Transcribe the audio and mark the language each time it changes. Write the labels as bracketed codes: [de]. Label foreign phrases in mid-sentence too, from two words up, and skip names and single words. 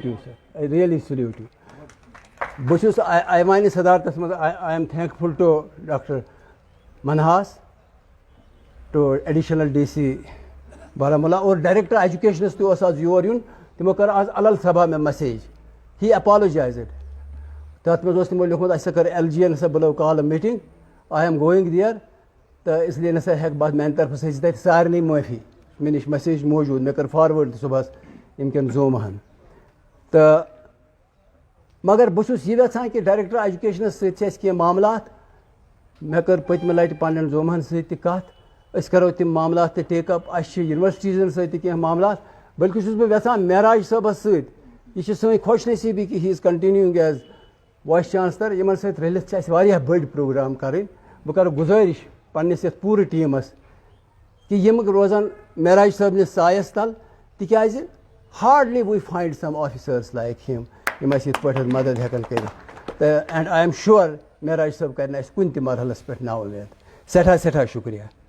[en] you sir I really salute you [ks] بہٕ چھُس ایوانہِ صدارتس منٛز [en] I am thankful to Doctor Minhas to Additional DC Baramulla [ks] اور ڈائریکٹر ایجوکیشنس تہِ اوس آز یور یُن تِمو کٔر آز الل سبھا مےٚ مسیج [en] he apologized [ks] تتھ منٛز اوس تِمو لیوٗکھمُت اَسہِ کٔر ایل جی این ہسا بُلٲو [en] call meeting I am going there [ks] تہٕ اس لیے نسا ہٮ۪کہٕ بہٕ میانہِ طرفہٕ سۭتۍ تَتہِ سارنٕے معٲفی مےٚ نِش مسیج موٗجوٗد مےٚ کٔر فاروٲڈ تہِ صبحس ییٚمہِ کٮ۪ن زومہن تہٕ مگر بہٕ چھُس یہِ یژھان کہِ ڈایریکٹر ایجوکیشنس سۭتۍ چھِ اَسہِ کینٛہہ معاملات مےٚ کٔر پٔتمہِ لٹہِ پننٮ۪ن زومہن سۭتۍ تہِ کتھ أسۍ کرو تِم معاملات تہِ [en] take up [ks] اَسہِ چھِ یونیورسٹیٖزن سۭتۍ تہِ کینٛہہ معاملات بلکہِ چھُس بہٕ یژھان معراج صٲبس سۭتۍ یہ چھِ سٲنۍ خۄش نصیٖبی کہِ [en] he is continuing as vice chancellor [ks] یِمن سۭتۍ رٔلِتھ چھِ اَسہِ واریاہ بٔڑۍ پروگرام کرٕنۍ بہٕ کرٕ گُزٲرِش پننِس یتھ پوٗرٕ ٹیٖمس کہِ یِم روزن معراج صٲبنِس سایس تل تِکیازِ [en] hardly we find some officers like him [ks] یِم اَسہِ یِتھ پٲٹھۍ مدد ہٮ۪کن کٔرِتھ تہٕ [en] and I am sure [ks] معراج صٲب کرِ نہٕ اَسہِ کُنہِ تہِ مرحلس پٮ۪ٹھ نا اُمید سٮ۪ٹھاہ سٮ۪ٹھاہ شُکریہ